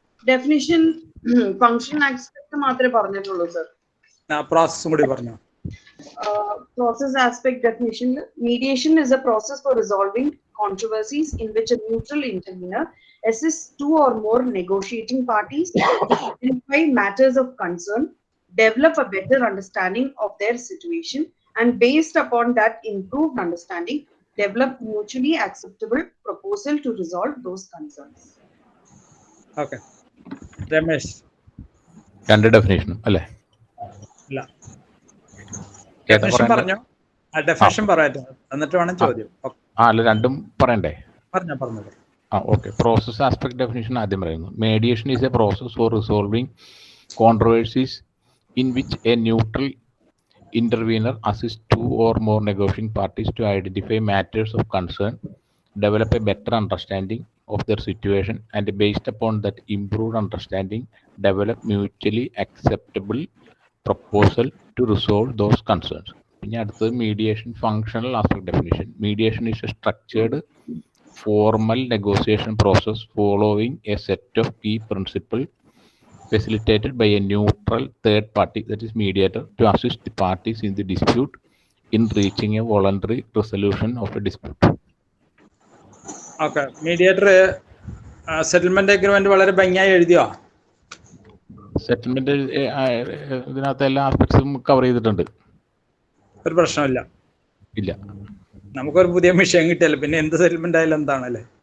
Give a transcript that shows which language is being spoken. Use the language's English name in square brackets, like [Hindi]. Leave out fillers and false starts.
[Malayalam] Definition function aspect മാത്രമേ പറഞ്ഞിട്ടുള്ളൂ sir. പ്രോസസ്സും കൂടി പറഞ്ഞോ? [English] Process aspect definition: mediation is a process for resolving controversies in which a neutral intervener assists two or more negotiating parties to identify matters of concern, develop a better understanding of their situation, and based upon that improved understanding, develop mutually acceptable proposal to resolve those concerns. Okay. Ramesh. [Malayalam] രണ്ട് ഡെഫിനേഷനും അല്ലേ? ഇല്ല. Definition പറഞ്ഞോ? Definition പറയാറ്റോ, എന്നിട്ട് വേണം ചോദ്യം. അല്ല, രണ്ടും പറയണ്ടേ? പറഞ്ഞു. ഓക്കെ. പ്രോസസ് ആസ്പെക്ട് ഡെഫിനിഷൻ ആദ്യം പറയുന്നു. [English] Mediation is a process for resolving controversies in which a neutral intervener assists two or more negotiating parties to identify matters of concern, develop a better understanding of their situation, and based upon that improved understanding, develop mutually acceptable proposal to resolve those concerns. [Malayalam] പിന്നെ അടുത്തത് mediation functional aspect definition. [English] Mediation is a structured formal negotiation process following a set of key principles facilitated by a neutral third party, that is mediator, to assist the parties in the dispute in reaching a voluntary resolution of a dispute. Okay, mediator settlement agreement [Malayalam] വളരെ ഭംഗിയായി എഴുതിയോ? Settlement ഇതിനകത്ത് എല്ലാ ആസ്പെക്ട്സും cover ചെയ്തിട്ടുണ്ട്. ഒരു പ്രശ്നമില്ല. ഇല്ല, നമുക്കൊരു പുതിയ വിഷയം കിട്ടിയല്ലോ, പിന്നെ എന്ത് സെറ്റിൽമെന്റ് ആയാലും എന്താണല്ലേ?